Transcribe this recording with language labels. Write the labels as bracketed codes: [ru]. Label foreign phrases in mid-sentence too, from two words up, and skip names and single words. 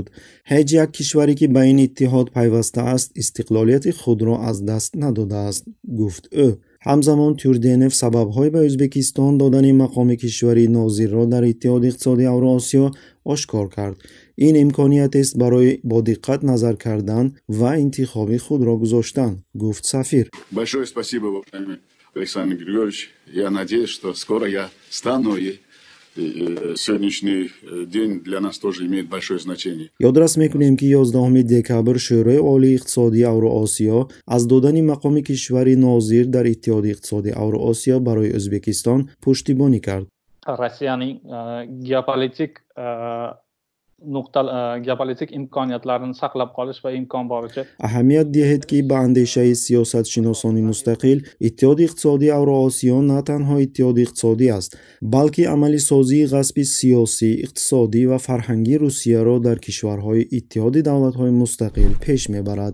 [tg] ҳеҷ як кишваре ки ба ин иттиҳод пайвастааст истиқлолияти худро аз даст надодааст, гуфт ӯ. ҳамзамон Тюрденев сабабҳои ба Ӯзбекистон додани мақоми кишвари нозирро дар Иттиҳоди иқтисодии Авроосиё ошкор кард. ин имкониятерст барои бо диққат назар кардан ва интихоби худро гузоштан, гуфт сафир. [ru] Большое спасибо, Александр Григорьевич. Я надеюсь, что скоро я стану, и сегодняшний день для нас тоже имеет большое значение. [tg] ёдрас мекунем ки 11 декабр шӯрои олии иқтисодии Авроосиё аз додани мақоми кишвари нозир дар Иттиҳоди иқтисодии Авроосиё барои Ӯзбекистон пуштибонӣ кард. [uz] Rossiyaning geopolitik imkoniyatlarini saqlab qolish va imkon boricha [tg] аҳамият диҳед ки ба андешаи сиёсатшиносони мустақил Иттиҳоди иқтисодии Авроосиё на танҳо иттиҳоди иқтисодӣ аст, балки амалисозии ғасби сиёсӣ, иқтисодӣ ва фарҳангии Русияро дар кишварҳои Иттиҳоди давлатҳои мустақил пеш мебарад.